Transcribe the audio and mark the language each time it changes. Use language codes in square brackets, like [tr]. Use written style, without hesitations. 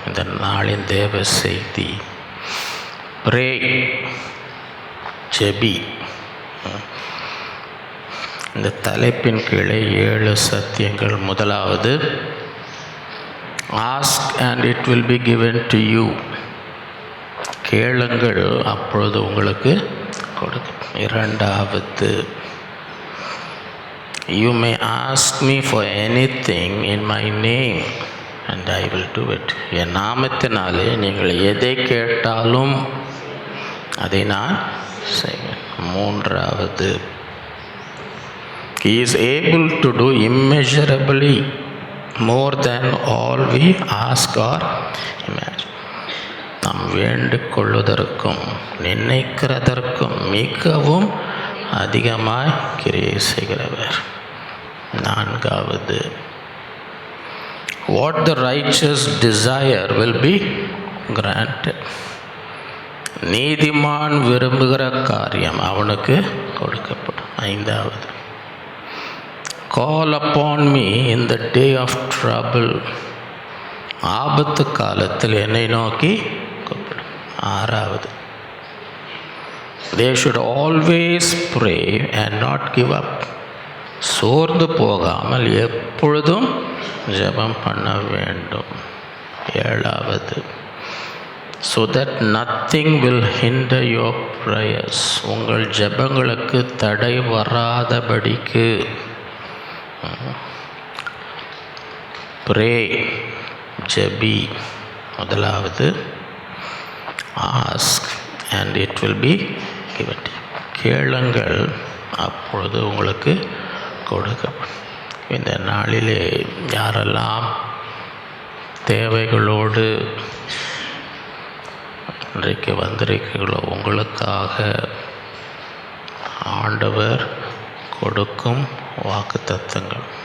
[ta] இந்த நாளின் தேவ செய்தி ப்ரே, ஜெபி. இந்த தலைப்பின் கீழே 7 சத்தியங்கள். முதலாவது, [en] Ask and it will be given to you. [ta] கேளுங்கள், அப்பொழுது உங்களுக்கு கொடுக்கும். இரண்டாவது, [en] you may ask me for anything in my name and I will do it. [ta] என் நாமத்தினாலே நீங்கள் எதை கேட்டாலும் அதை நான் செய்வேன். மூன்றாவது, [en] he is able to do immeasurably more than all we ask or imagine. [ta] நாம் வேண்டிக் கொள்வதற்கும் நினைக்கிறதற்கும் மிகவும் அதிகமாய் கிரியை செய்கிறவர். நான்காவது, [en] what the righteous desire will be granted. [ta] நீதிமான் விரும்புகிற காரியம் அவனுக்கு கொடுக்கப்படும். ஐந்தாவது, [en] call upon me in the day of trouble. [ta] ஆபத்து காலத்தில் என்னை நோக்கி கூப்பிடும். ஆறாவது, [en] they should always pray and not give up. [ta] சோர்ந்து போகாமல் எப்பொழுதும் ஜெபம் பண்ண வேண்டும். ஏழாவது, [en] so that nothing will hinder your prayers. [ta] உங்கள் ஜெபங்களுக்கு தடை வராதபடிக்கு ப்ரே, ஜெபி. முதலாவது, [en] Ask and it will be given. [ta] கேளுங்கள், அப்பொழுது உங்களுக்கு கொடுக்கப்படும். இந்த நாளிலே யாரெல்லாம் தேவைகளோடு இன்றைக்கு வந்திருக்கிறீர்களோ உங்களுக்காக ஆண்டவர் கொடுக்கும் வாக்குத்தத்தங்கள்.